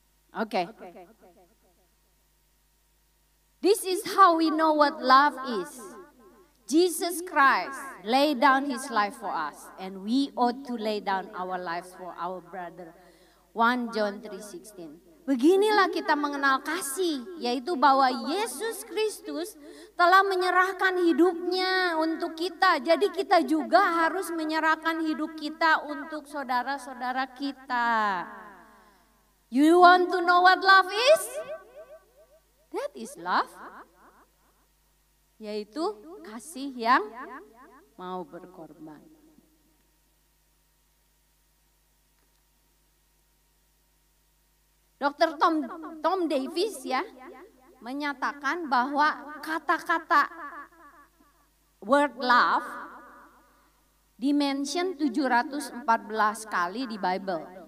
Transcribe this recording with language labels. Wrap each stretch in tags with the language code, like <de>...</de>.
<en>Okay. This is how we know what love is. Jesus Christ laid down his life for us and we ought to lay down our lives for our brother. 1 John 3:16.</en> <id>Beginilah kita mengenal kasih, yaitu bahwa Yesus Kristus telah menyerahkan hidupnya untuk kita. Jadi kita juga harus menyerahkan hidup kita untuk saudara-saudara kita.</id> <en>You want to know what love is? That is love.</en> <id>Yaitu kasih yang mau berkorban. Dr. Tom Davis ya menyatakan bahwa kata-kata</id> <en>word love</en> <id>dimention 714 kali di Bible.</id>